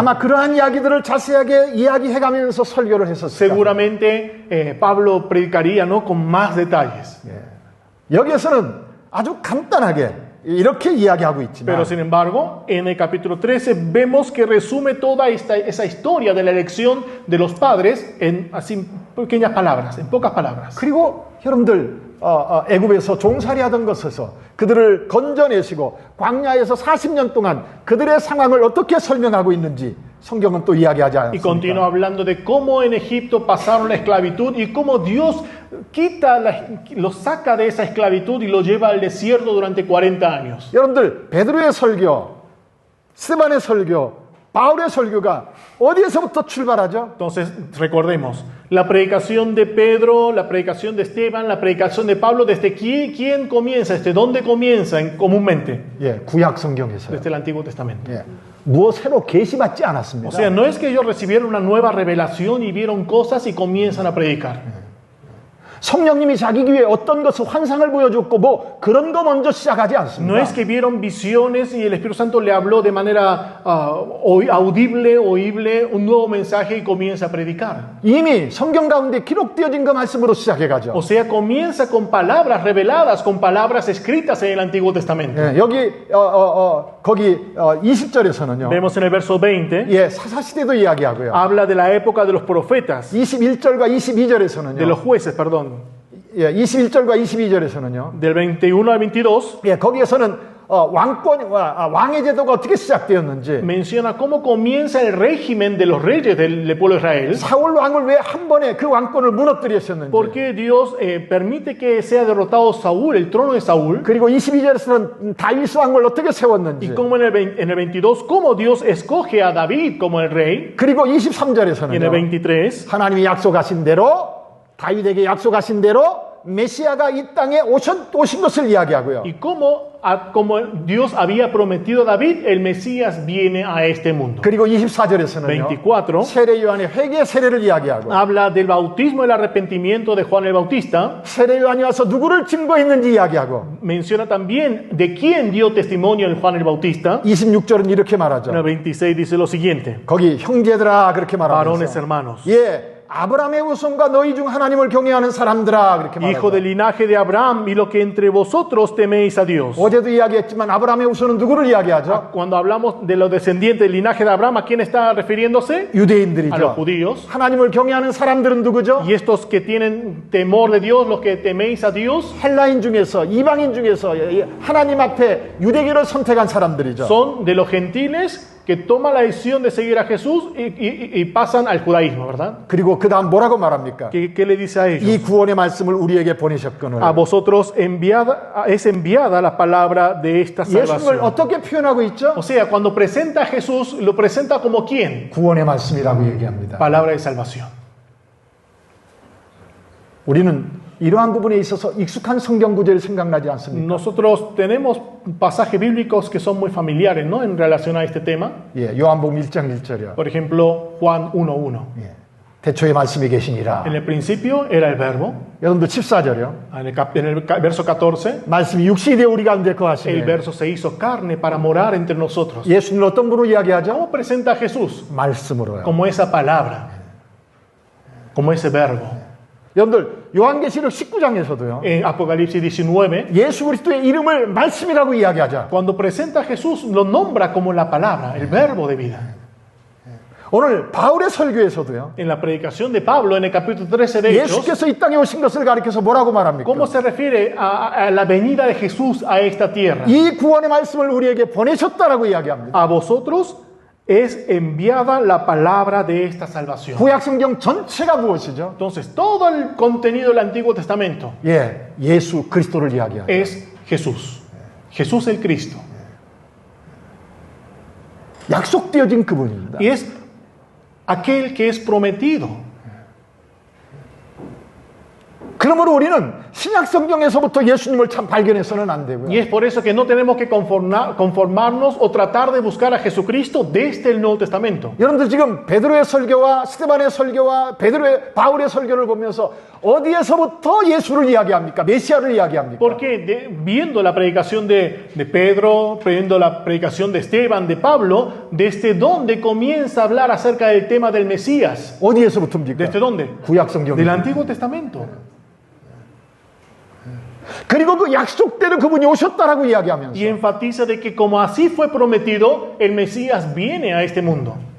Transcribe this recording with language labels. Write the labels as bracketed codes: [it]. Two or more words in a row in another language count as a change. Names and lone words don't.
[ko] 아마 그러한 이야기들을 자세하게 이야기해가면서 설교를 했었을 거예요. [es] Seguramente Pablo predicaría, ¿no?, con más detalles. [ko] 여기에서는 아주 간단하게 이렇게 이야기하고 있지만 [es] Pero sin embargo, en el capítulo 13 vemos que resume toda esa historia de la elección de los padres en así pequeñas palabras, en pocas palabras. [ko] 그리고 여러분들 애굽에서 종살이하던 것에서 그들을 건져내시고 광야에서 40년 동안 그들의 상황을 어떻게 설명하고 있는지 성경은 또 이야기하지 [es] Y continúa [ko] 않습니까? [es] hablando de cómo en Egipto pasaron la esclavitud y cómo Dios los saca de esa esclavitud y lo lleva al desierto durante 40 años. [ko] 여러분들 베드로의 설교, 스데반의 설교, 바울의 설교가 어디에서부터 출발하죠? [es] Entonces, recordemos, la predicación de Pedro, la predicación de Esteban, la predicación de Pablo, ¿desde quién comienza? ¿Desde dónde comienzan comúnmente? [ko] 예, 구약 성경에서요. [es] Desde el Antiguo Testamento. [ko] 예, 무엇 새로 계시받지 [es] O [ko] 않았습니다. [es] sea, no es que ellos recibieron una nueva revelación y vieron cosas y comienzan a predicar. [ko] 성령님이 자기 귀에 어떤 것을 환상을 보여줬고 뭐 그런 거 먼저 시작하지 [es] No [ko] 않습니다. [es] es que vieron visiones y el Espíritu Santo le habló de manera audible, oíble, un nuevo mensaje y comienza a predicar. [ko] 이미 성경 가운데 기록되어진 거 말씀으로 시작해가죠. [es] O sea, comienza con palabras reveladas, con palabras escritas en el Antiguo Testamento. [ko] 예, 여기 거기 20절에서는요. [es] Vemos en el verso 20, [ko] 예, 사사시대도 이야기하고요. [es] habla de la época de los profetas, [ko] 21절과 [es] de [ko] 22절에서는요. [es] los jueces, perdón, [ko] 예, 21절과 22절에서는요. [es] del 21 al 22, [ko] 예, 거기에서는 왕의 제도가 어떻게 시작되었는지, [es] menciona cómo comienza el régimen de los reyes del pueblo de Israel. [ko] 사울 왕을 왜 한 번에 그 왕권을 무너뜨렸었는지, [es] ¿Por qué Dios permite que sea derrotado Saúl, el trono de Saúl? [ko] 그리고 22절에서는 다윗 왕을 어떻게 [es] Y [ko] 세웠는지, [es] como en el 22, cómo Dios escoge a David como el rey. [ko] 그리고 [es] Y en el [ko] 23절에서는요. [es] 23, [ko] 하나님이 약속하신 대로, 다윗에게 약속하신 대로 메시아가 이 땅에 오신 것을 이야기하고요. [es] y como Dios había prometido a David, el Mesías viene a este mundo. [ko] 그리고 24절에서는요. [es] 24, [ko] 세례 요한의 회개 세례를 이야기하고, [es] habla del bautismo y el arrepentimiento de Juan el Bautista. [ko] 세례 요한이 와서 누구를 증거했는지 이야기하고, [es] Menciona también de quién dio testimonio el Juan el Bautista. [ko] 26절은 이렇게 [es] En el [ko] 말하죠. [es] 26 dice lo siguiente: [ko] 거기 형제들아 그렇게 [es] varones [ko] 말하면서, [es] hermanos, [ko] 예, 아브라함의 후손과 너희 중 하나님을 경외하는 사람들아 그렇게 [es] hijo del [ko] 말하죠. [es] linaje de Abraham y lo que entre vosotros teméis a Dios. [ko] 어제도 이야기했지만 아브라함의 후손은 누구를 이야기하죠? [es] Cuando hablamos de los descendientes del linaje de Abraham, ¿a quién está refiriéndose? A los [ko] 유대인들이죠. [es] judíos. [ko] 하나님을 경외하는 사람들은 누구죠? [es] Y estos que tienen temor de Dios, los que teméis a Dios, [ko] 헬라인 중에서, 이방인 중에서 하나님 앞에 유대교를 선택한 사람들이죠. [es] son de los gentiles que toman la decisión de seguir a Jesús y pasan al judaísmo, ¿verdad? [ko] 그리고 그 다음 뭐라고 말합니까? [es] ¿Qué le dice a ellos? [ko] 이 구원의 말씀을 우리에게 보내셨거늘. [es] A vosotros es enviada la palabra de esta [ko] 예수님을 [es] salvación. [ko] 어떻게 표현하고 있죠? [es] O sea, cuando presenta a Jesús, lo presenta como quién? [ko] 구원의 말씀이라고 얘기합니다. [es] Palabra de salvación. [ko] 우리는 이러한 부분에 있어서 익숙한 성경 구절이 생각나지 않습니까? [es] Nosotros tenemos pasajes bíblicos que son muy familiares, ¿no? En relación a este tema. [ko] 예, 요한복음 1장 1절이요. [es] Por ejemplo, Juan 1:1. [ko] 예, 대초에 말씀이 계시니라. [es] En el principio era el verbo. [ko] 여러분들 14절이요. [es] En el verso 14, [ko] 말씀이 육신이 되어 우리 가운데 [es] el [ko] 거하시네. [es] verso se hizo carne para morar entre nosotros. [ko] 예수님을 어떤 분으로 이야기하죠? [es] ¿Cómo presenta a Jesús? [ko] 말씀으로요. [es] Como esa palabra, como ese verbo. [ko] 여러분들 요한계시록 19장에서도요. [es] En Apocalipsis 19, [ko] 예수 그리스도의 이름을 말씀이라고 이야기하자. [es] cuando presenta a Jesús, lo nombra como la palabra, el verbo de vida. [ko] 오늘 바울의 설교에서도요. [es] En la predicación de Pablo, en el capítulo 13 de Hechos, [ko] 예수께서 이 땅에 오신 것을 가리켜서 뭐라고 말합니까? [es] ¿cómo se refiere a la venida de Jesús a esta tierra? [ko] 이 구원의 말씀을 우리에게 보내셨다라고 이야기합니다. [es] A vosotros es enviada la palabra de esta salvación. [ko] 구약 성경 전체가 무엇이죠? [es] Entonces, todo el contenido del Antiguo Testamento [ko] 예, 예수 그리스도를 이야기합니다. [es] es Jesús. Jesús el Cristo. [ko] 약속되어진 그분입니다. [es] Y es aquel que es prometido. [ko] 그러므로 우리는 신약 성경에서부터 예수님을 참 발견해서는 안 되고요. [es] Y es por eso que no tenemos que conformarnos o tratar de buscar a Jesucristo desde el Nuevo Testamento. [ko] 여러분들 지금 베드로의 설교와 스데반의 설교와 바울의 설교를 보면서 어디에서부터 예수를 이야기합니까? 메시아를 이야기합니까? [es] Porque viendo la predicación de Pedro, viendo la predicación de Esteban, de Pablo, ¿desde dónde comienza a hablar acerca del tema del Mesías? [ko] 어디에서부터입니까? [es] ¿Desde dónde? [ko] 구약 성경. [es] Del Antiguo Testamento. [ko] 그리고 그 약속대로 그분이 오셨다라고 이야기하면서 [es] Y enfatiza de que como así fue prometido, el Mesías viene a este mundo.